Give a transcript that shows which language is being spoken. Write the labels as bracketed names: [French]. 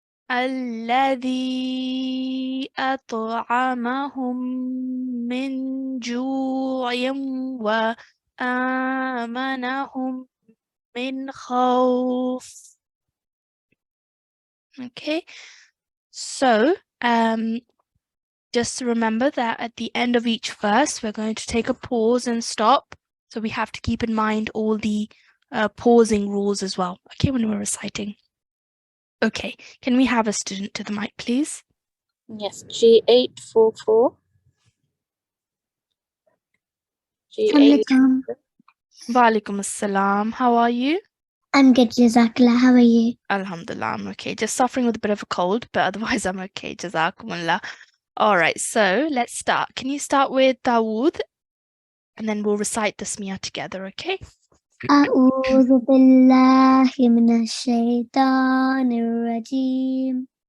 [Arabic] الذي أطعمهم من جوع وآمنهم من خوف. [English] Okay, so just remember that at the end of each verse we're going to take a pause and stop, so we have to keep in mind all the pausing rules as well, okay, when we're reciting. Okay, can we have a student to the mic, please? Yes, G844. G8. Assalamualaikum. Walaikum assalam. How are you? I'm good, Jazakallah. How are you? Alhamdulillah, I'm okay. Just suffering with a bit of a cold, but otherwise I'm okay. Jazakumullah. All right, so let's start. Can you start with Dawood? And then we'll recite the Smiyah together, okay? [Arabic] أعوذ بالله من الشيطان الرجيم.